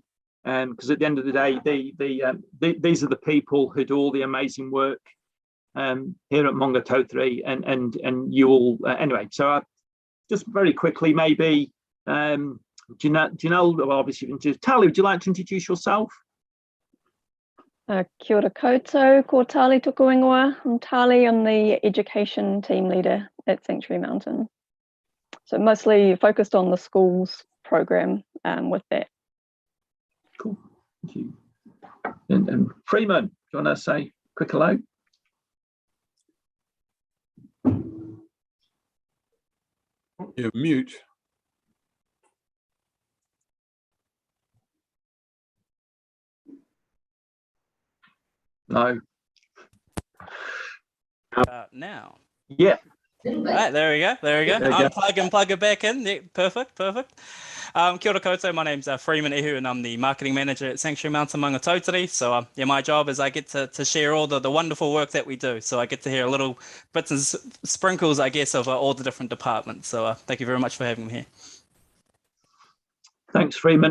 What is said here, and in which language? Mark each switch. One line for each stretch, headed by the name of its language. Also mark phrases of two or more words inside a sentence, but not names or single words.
English: Because at the end of the day, these are the people who do all the amazing work here at Maungatautari, and you all anyway. So just very quickly, maybe Janelle, well, obviously, Tali, would you like to introduce yourself?
Māori: Kia ora koutou, ko Tali toko ingoa.
English: I'm Tali, I'm the education team leader at Sanctuary Mountain. So mostly focused on the schools program with that. Cool, thank you. And Freeman, do you want to say a quick hello? You're mute. No. Now. Yeah. All right, there we go. There we go. Unplug and plug it back in. Yeah, perfect.
Māori: Kia ora koutou.
English: My name's Freeman Ihu, and I'm the marketing manager at Sanctuary Mountain Maungatautari. So yeah, my job is I get to share all the wonderful work that we do. So I get to hear a little bits and sprinkles, I guess, of all the different departments. So thank you very much for having me here. Thanks, Freeman.